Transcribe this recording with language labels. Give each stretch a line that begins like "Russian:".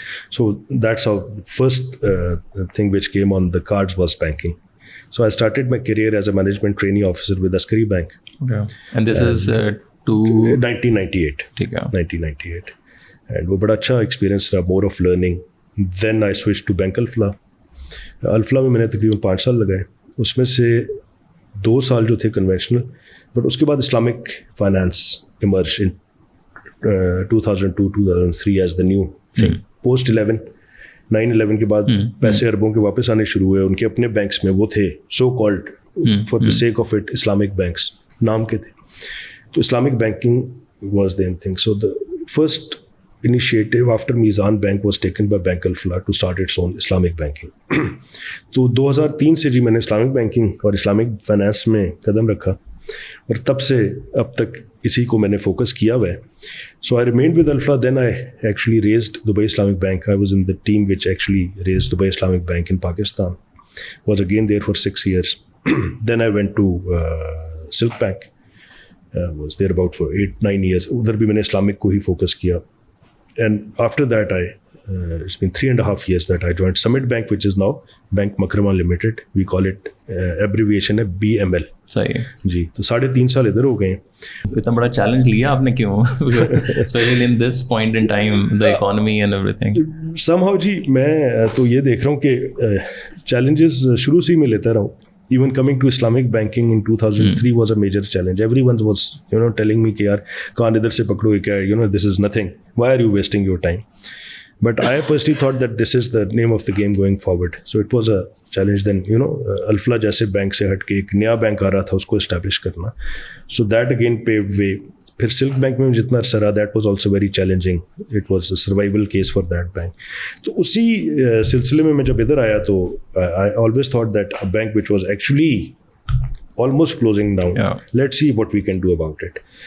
English: So that's how first thing which came on the cards was banking. So I started my career as a management trainee officer with Askari Bank. Okay. And this is 1998.
Urdu: ٹھیک ہے. 1998.
English: and
Urdu: وہ بڑا اچھا
English: Experience رہا, more of learning. Then I switch to Bank Alfalah.
Urdu: الفلا میں نے تقریباً 5 سال لگائے, اس میں سے 2 سال جو تھے کنونشنل, بٹ اس کے بعد Islamic finance
English: Emerge in 2002-2003 as the new thing.
Urdu: Post 9/11 کے بعد پیسے اربوں کے واپس آنے شروع ہوئے ان کے اپنے بینکس میں. وہ تھے
English: so called for the sake of it
Urdu: Islamic banks نام کے تھے.
English: تو Islamic banking was then thing. So the first initiative after Mizan Bank was taken by Bank Al-Falah to start its own Islamic banking.
Urdu: تو 2003 سے جی میں نے Islamic banking اور Islamic finance میں قدم رکھا, اور تب سے اب تک اسی کو میں نے فوکس کیا ہوا ہے.
English: So I remained with Al-Falah, then I actually raised Dubai Islamic Bank. I was in the team which actually raised Dubai Islamic Bank in Pakistan. Was again there for 6 years. Then I went to Silk Bank. Was there about for 8-9 years.
Urdu: ادھر بھی میں نے Islamic کو ہی focus کیا.
English: And after that, it's been 3.5 years that I joined Summit Bank, which is now Bank Makrama Limited. We call it abbreviation ہے BML.
Urdu: صحیح جی. تو 3.5 سال ادھر ہو گئے ہیں. اتنا بڑا چیلنج لیا آپ نے کیوں,
English: Especially in this point in time, the economy and everything.
Urdu: Some how جی میں تو یہ دیکھ رہا ہوں کہ چیلنجز شروع سے ہی میں لیتا رہا ہوں.
English: Even coming to Islamic banking in 2003 was a major challenge. Everyone was, telling me
Urdu: کہ یار کان ادھر سے پکڑو,
English: کہ this is nothing. Why are you wasting your time? But I personally thought that this is the name of the game going forward. So it was a challenge then,
Urdu: Al-Falah جیسے bank سے ہٹ کے ایک نیا bank آ رہا تھا, اس کو establish کرنا.
English: So that again paved way.
Urdu: پھر سلک بینک میں جتنا عرصہ رہا,
English: That was also very challenging. It was a survival case for that bank.
Urdu: تو اسی سلسلے میں جب ادھر آیا تو
English: I always thought that a bank which was actually almost closing down, let see what we can do about it.